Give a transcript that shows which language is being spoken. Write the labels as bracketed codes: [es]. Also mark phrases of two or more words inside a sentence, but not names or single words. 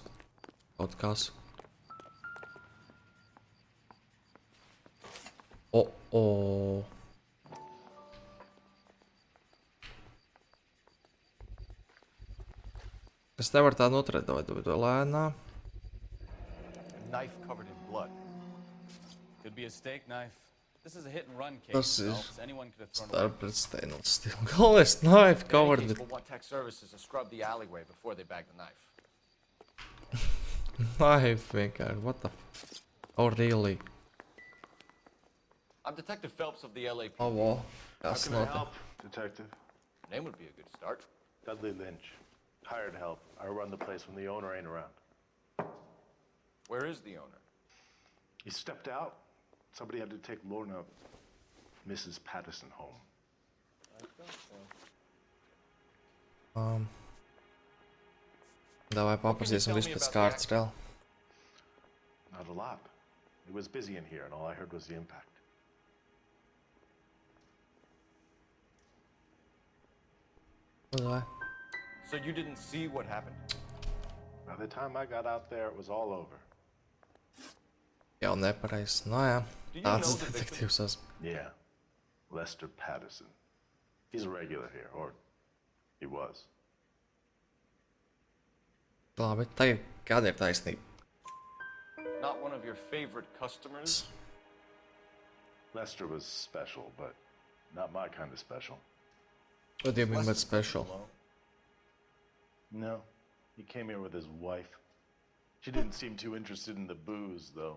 [lv] Kaut kas. O. Es nevaru tā noturēt, vai lēnā. [en] A knife covered in blood. Could be a steak knife. This is a hit and run case. [lv] Tas ir [en] Phelps. Anyone could have thrown a knife. starp stainless steel. Galvenais knife covered with We'll want tech services to scrub the alleyway before they bag the knife. knife vienkārši. What the f... Oh, really? I'm Detective Phelps of the LAPD. Oh, well. How That's can I not help, Detective? Name would be a good start. Dudley Lynch. Hired help. I run the place when the owner ain't around. Where is the owner? He stepped out. Somebody had to take Lorna, Mrs. Patterson, home. [lv] Davai paprasīsim visu pēc kārtas reāli. [en] Not a lot. It was busy in here, and all I heard was the impact. [lv] Davai. [en] So you didn't see what happened? By the time I got out there, it was all over. [lv] Jau nepareiz. Nu jā. [en] Do you [lv] Tāds [en] know the [lv] detektīvs esmu. [en] Yeah. Lester Patterson. He's a regular here, or he was. [lv] Labi, tagad kāda ir taisnība? [en] Not one of your favorite customers? Lester was special, but not my kind of special. What do you mean by special? No. He came here with his wife. She didn't seem too interested in the booze, though.